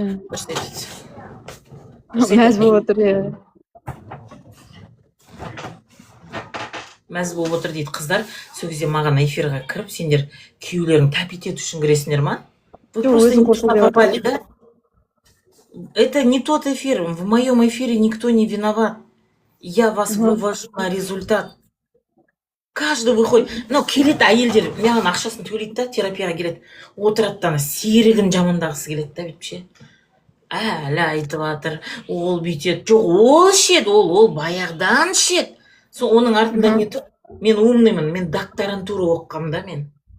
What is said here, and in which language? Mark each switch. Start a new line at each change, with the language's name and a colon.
Kazakh: Дұрыс айтады. Мәз болып отыр, Мәз болып отыр дейді қыздар. Сол кезде маған эфирға кіріп, сендер күйеулерің тәпит ету үшін кіресіңдер ма?
Russian: Вы просто не попали, да? Это не тот эфир. В моем эфире никто не виноват. Я вас вывожу на результат. Каждый выходит.
Kazakh: Келеді әйелдер, маған ақшасын төлейді да, терапияға келеді. Отырады да, серігін жамандағысы келеді да, бетпше. әлі айтып жатыр, ол бүйтеді. Жоқ, ол ішеді, ол баяғыдан ішеді. Оның артында не тұр? Мен умныймын, мен докторантура оқығам да мен.